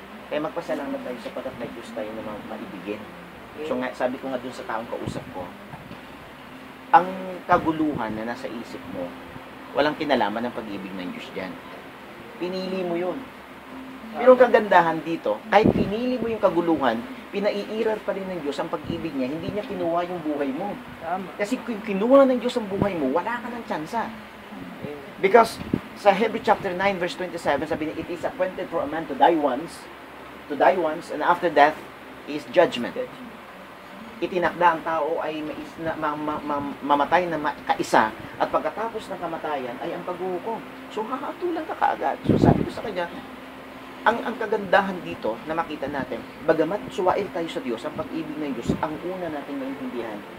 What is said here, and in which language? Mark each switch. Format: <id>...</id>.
<tl>Kaya magpasalamat tayo sapagkat may Diyos tayo na maibigin. So nga, sabi ko nga dun sa taong kausap ko, ang kaguluhan na nasa isip mo, walang kinalaman ng pag-ibig ng Diyos dyan. Pinili mo yun. Pero ang kagandahan dito, kahit pinili mo yung kaguluhan, pinaiiral pa rin ng Diyos ang pag-ibig niya, hindi niya kinuha yung buhay mo. Tama. Kasi kung kinuha ng Diyos ang buhay mo, wala ka ng tsansa.</tl> <en>Because sa Hebrews chapter 9 verse 27,</en> <tl>sabi niya,</tl> <en>it is appointed for a man to die once, and after death is judgment.</en> <tl>Itinakda ang tao ay mamatay na kaisa, at pagkatapos ng kamatayan ay ang paghuhukom. So hahatulan ka kaagad. So sabi ko sa kanya, ang kagandahan dito na makita natin, bagamat suwail tayo sa Diyos, ang pag-ibig ng Diyos, ang una natin maintindihan.</tl>